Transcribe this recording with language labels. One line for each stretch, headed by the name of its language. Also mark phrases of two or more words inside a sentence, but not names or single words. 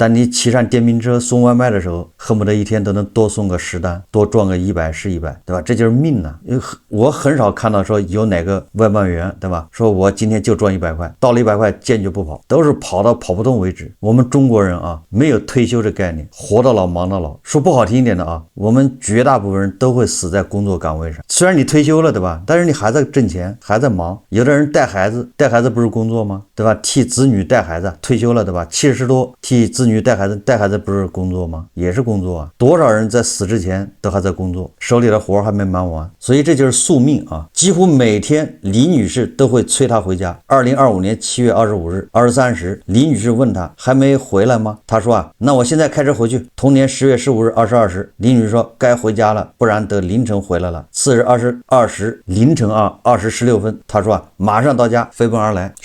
Chinese: 但你騎上電瓶車送外賣的時候，恨不得一天都能多送個10單，多賺個100是100，對吧？這就是命啊！因為我很少看到說有哪個外賣員，對吧？說我今天就賺100塊，到了100塊堅決不跑，都是跑到跑不動為止。我們中國人啊，沒有退休的概念，活到老忙到老。說不好聽一點的啊，我們絕大部分人都會死在工作崗位上。雖然你退休了，對吧？但是你還在掙錢，還在忙。有的人帶孩子不是工作嗎？對吧？替子女帶孩子，退休了，對吧？70多替子女帶孩子不是工作嗎？也是工作啊。多少人在死之前都還在工作，手裡的活還沒忙完，所以這就是宿命啊！幾乎每天李女士都會催他回家。2025年7月25日23時，李女士問他還沒回來嗎？他說啊，那我現在開車回去。同年10月15日22時，李女士說該回家了，不然得凌晨回來了。次日22時凌晨20時16分，他說啊，馬上到家，飛奔而來。